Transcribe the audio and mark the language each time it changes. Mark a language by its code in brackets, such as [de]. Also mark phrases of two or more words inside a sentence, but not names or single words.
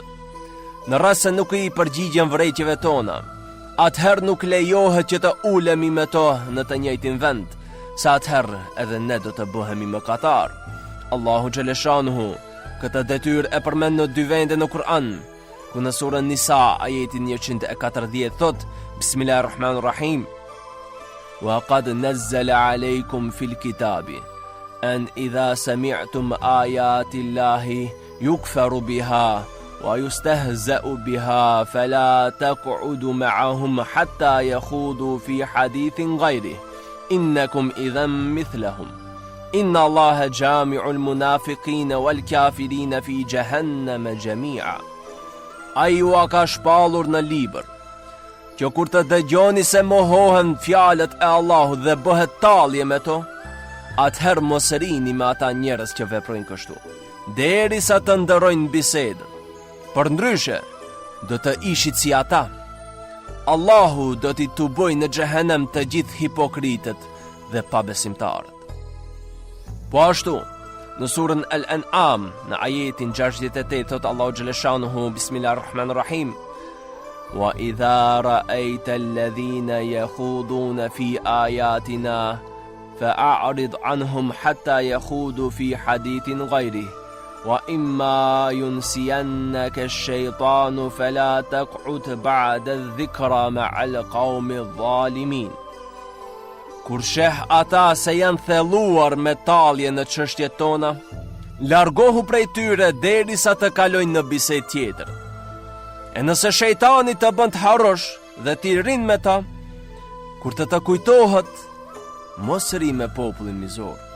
[sq] Në rast se nuk i përgjigjen vërejtjeve tona, atëherë nuk lejohet që të ulemi me to në të njëjtin vend, sa atëherë edhe ne do të bëhemi mëkatar. [ar] الله جل شأنه [sq] këtë detyrë e përmend në 2 vende në Kur'an, ku në surën Nisa ajetin 140 thot, [ar] بسم الله الرحمن الرحيم, وقد نزل عليكم في الكتاب أن إذا سمعتم آيات الله يكفر بها ويستهزأ بها فلا تقعدوا معهم حتى يخوضوا في حديث غيره إنكم إذا مثلهم إن الله جامع المنافقين والكافرين في جهنم جميعا. [sq] Ai u ka shpallur në libër që kur të dëgjoni se mohohen fjalët e Allahut dhe bëhet tallje me to, atëherë mos rini me ata njerëz që veprojnë kështu, derisa të ndërrojnë bisedën. Për ndryshe, do të ishit si ata. Allahu do t'i tuboj në xhehenem të gjithë hipokritët dhe pabesimtarët. Po ashtu, në surën Al-An'am, në ajetin 68, thot [ar] الله جل شأنه, بسم الله الرحمن الرحيم وإذا رأيت الذين يخوضون في آياتنا فأعرض عنهم حتى يخوضوا في حديث غيره [sq] وإما ينسينك الشيطان فلا تقعد بعد الذكرى مع القوم الظالمين. Kur sheh ata se janë thelluar me tallje në çështjet tona, largohu prej tyre derisa të kalojnë në bisedë tjetër. E nëse shejtani të bën të harrosh dhe ti rin me ta, kur të kujtohet, mos ri me popullin mizor.